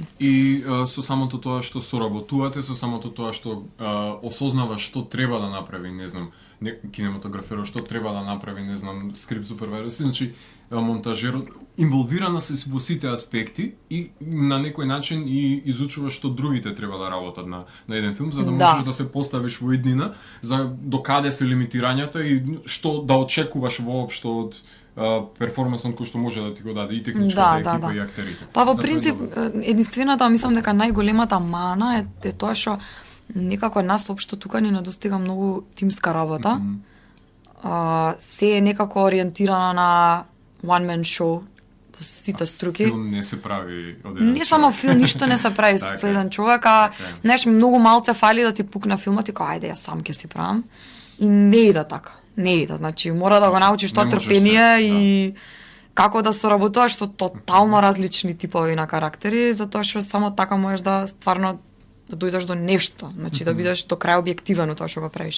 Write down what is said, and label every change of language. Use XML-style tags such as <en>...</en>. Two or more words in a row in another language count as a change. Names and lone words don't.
<mk>И со самото тоа што соработувате, со самото тоа што осознаваш што треба да направи, не знам, кинематограферот што треба да направи, не знам,</mk> <en>script supervisor,</en> <mk>значи монтажерот инволвирана се во сите аспекти и на некој начин и изучуваш што другите треба да работат на еден филм за да можеш да се поставиш во иднина за докаде се лимитирањата и што да очекуваш воопшто од перформансот кој што може да ти го даде и техничката екипа и актерите. Па во принцип единствената мислам дека најголемата мана е тоа што некако нас општо тука ни недостига многу тимска работа. Се е некако ориентирано на</mk> <en>one man show</en> <mk>во сите струки. Филм не се прави од еден Не само филм, ништо не се прави со еден човек, знаеш, многу малце фали да ти пукне филмот и кај ајде јас сам ќе си правам. И не иде така. Не иде, значи мора да го научиш тоа трпение и како да соработуваш со тотално различни типови на карактери, затоа што само така можеш да стварно да дојдеш до нешто, значи да бидеш до крај објективен тоа што го правиш.</mk>